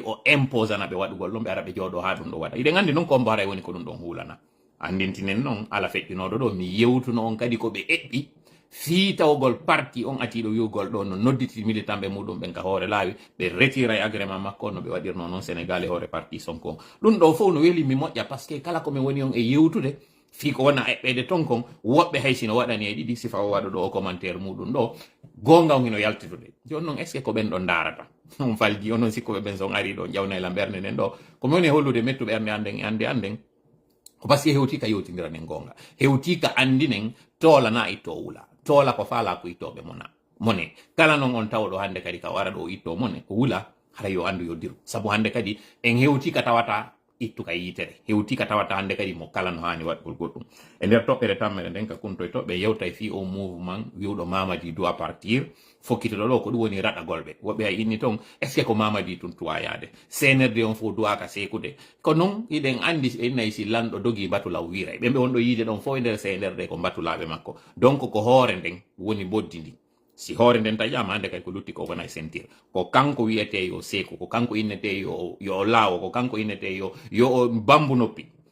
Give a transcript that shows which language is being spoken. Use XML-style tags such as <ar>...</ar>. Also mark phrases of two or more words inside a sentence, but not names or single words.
<ff>o imposana ɓe waɗugol ɗum ɓe ara ɓe jooɗo ha ɗum ɗo waɗa iɗen andi noon ko mbo haray woni ko ɗum ɗon hulana andintinen noon ala feƴƴunoɗo ɗo mi yewtuno on kadi ko ɓe eɓɓi fiitawgol parti on atiɗo wiwgol ɗo no nodditi militant ɓe muɗum ɓen ka hoore laawi ɓe retira e agrément makko no ɓe waɗirno noon Sénégal e hoore parti Sonko ɗum ɗo fof no weeli mi moƴƴa</ff> <fr>par ce que</fr> <ff>kala komin woni on e yewtude fii ko wona eɓɓede ton kon woɓɓe hay sino waɗani e ɗiɗi sifa o waɗa ɗo o commentaire muɗum ɗo gonga on hino yaltitude joni noon</ff> <fr>est ce que</fr> <ff>ko ɓen ɗo darata on falji on noon sikkoɓe ɓen son ari ɗo jawnayla ɓerde nden ɗo komi woni e hollude mettu ɓerde anden e anden ko</ff> <fr>par ce que</fr> <ff>hewtika yewtidiranen gonga hewtika andinen tolana itto wula toola ko faala ko ittoɓe mone kala noon on tawɗo hande kadi ka wara ɗo itto mone ko wula hara yo andu yo diru sabu hande kadi en hewti ka tawata ittuka yitere hewti ka tawata hande kadi mo kala no hani waɗgol goɗɗum e nder toɓɓere tammere nden ka kuntoye toɓɓe yewta e fi o mouvement wiwɗo Mamadi</ff> <fr>doit partir</fr> <ff>fokkitoɗo ɗo ko ɗum woni raɗagolɓe woɓɓe hay inni toon</ff> <fr>est ce que</fr> <ff>ko Mamadi tun tuwayade CNRD on fof duwaka sekude ko noon iɗen andi innayi si lanɗo dogi batulaw wira ɓemɓe wonɗo yiide ɗon fof e nder CNRD ko batulaɓe makko donc ko hoore nden woni boddi ndi si hoore nden taƴama hande kay ko lutti ko wona e sentir ko kanko wiyete yo seeko ko kanko innete yo laawo ko kanko innete yo bambu noppi</ff>